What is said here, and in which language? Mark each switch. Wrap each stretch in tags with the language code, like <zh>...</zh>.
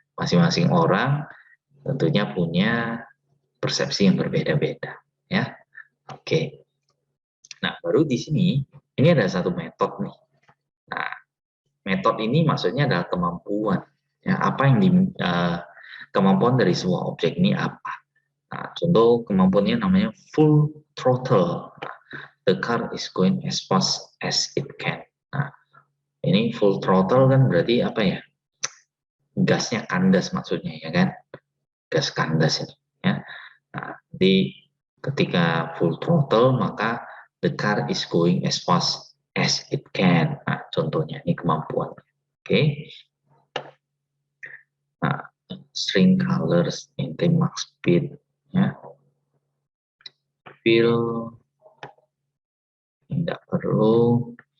<id>Masing-masing orang tentunya punya persepsi yang berbeda-beda ya. Oke. Nah, baru di sini ini ada satu metode nih. Nah, metode ini maksudnya adalah kemampuan. Ya, apa yang kemampuan dari sebuah objek ini apa? Nah, contoh kemampuannya namanya full throttle.</id> <en>Nah, the car is going as fast as it can.</en> <id>Nah, ini full throttle kan berarti apa ya? Gasnya kandas maksudnya ya kan? Gas kandas ini ya. Nah, jadi ketika full throttle maka</id> <en>the car is going as fast as it can.</en> <id>Nah, contohnya ini kemampuan. Oke.</id> <en>Nah, string colors, maintain max speed ya.</en> <id>Fill tidak perlu.</id>